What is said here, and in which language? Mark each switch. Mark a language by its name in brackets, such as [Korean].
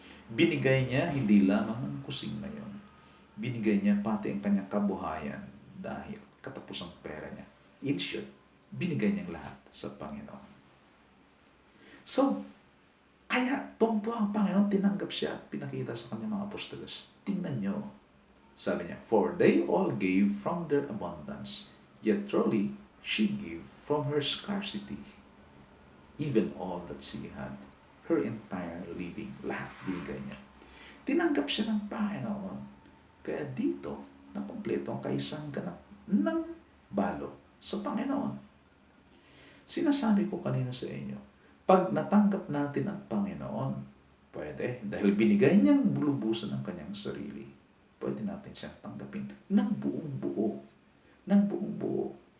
[Filipino] Binigay niya hindi lamang ang kusing na yon. Binigay niya pati ang kanyang kabuhayan dahil katapusang pera niya. [English] In short, [Filipino] binigay niya lahat sa Panginoon. So, kaya tumpo ang Panginoon, tinanggap siya at pinakita sa kanyang mga apostolos. Tingnan niyo, sabi niya, [English] for they all gave from their abundance, yet truly she gave from her scarcity, even all that she had, her entire living, [Filipino] lahat binigay niya. Tinanggap siya ng Panginoon. Kaya dito, nakumpleto ang kaisang ganap ng balo sa Panginoon. Sinasabi ko kanina sa inyo, pag natanggap natin ang Panginoon, pwede, dahil binigay niyang bulubusan ng kanyang sarili, pwede natin siyang tanggapin ng buong buo. Ng buong buo.